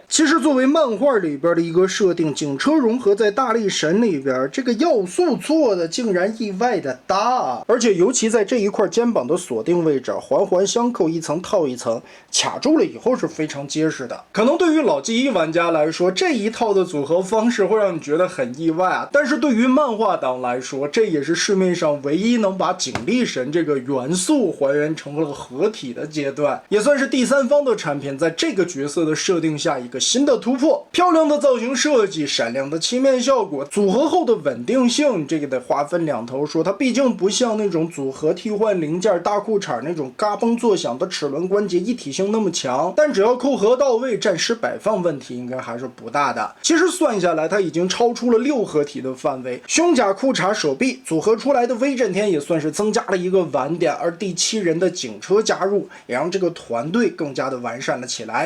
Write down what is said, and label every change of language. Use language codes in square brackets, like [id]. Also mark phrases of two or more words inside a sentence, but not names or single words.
[zh] 其實作為漫畫裡邊的一個設定，警車融合在大力神裡邊，這個要素做的竟然意外的大，而且尤其在這一塊肩膀的鎖定位置，環環相扣，一層套一層，卡住了以後是非常結實的。可能对於老 G1 玩家來說，這一套的組合方式會讓你覺得很意外啊，但是对於漫畫黨來說，這也是市面上唯一能把警力神这个元素还原成了合體的階段，也算是第三方的產品在這個角色的設定下一個新的突破。漂亮的造型設計，閃亮的漆面效果，組合後的穩定性，這個得劃分兩頭說。它畢竟不像那種組合替換零件大褲衩那種嘎嘣作響的齒輪關節一體性那麼強，但只要扣合到位，暫時擺放問題應該還是不大的。其實算下來，它已經超出了6合體的範圍，胸甲、褲衩、手臂組合出來的威震天也算是增加了一個玩點，而第7人的警車加入，也讓這個團隊更加的完善了起來。